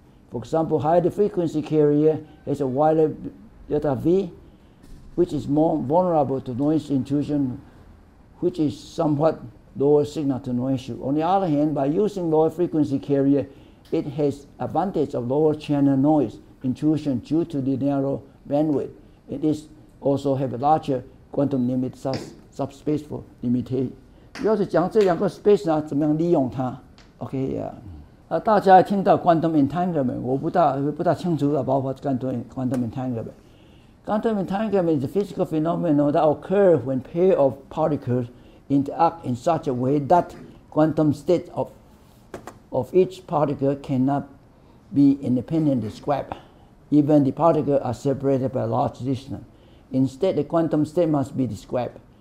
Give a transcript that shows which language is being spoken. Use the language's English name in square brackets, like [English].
[English] For example, higher frequency carrier has a wider delta V, which is more vulnerable to noise intrusion, which is somewhat lower signal to noise ratio. On the other hand, by using lower frequency carrier, it has advantage of lower channel noise intrusion due to the narrow bandwidth. It is also have a larger quantum limit subspace for limitation. [Chinese] 主要是讲这两个 space 呢，怎么样利用它 ？OK 呀、大家听到 quantum entanglement， 我不大清楚 [English] about what quantum entanglement. Quantum entanglement is a physical phenomenon that occurs when pair of particles interact in such a way that quantum state of each particle cannot be independently described. even the particles are separated by a large distance. Instead, the quantum state must be described.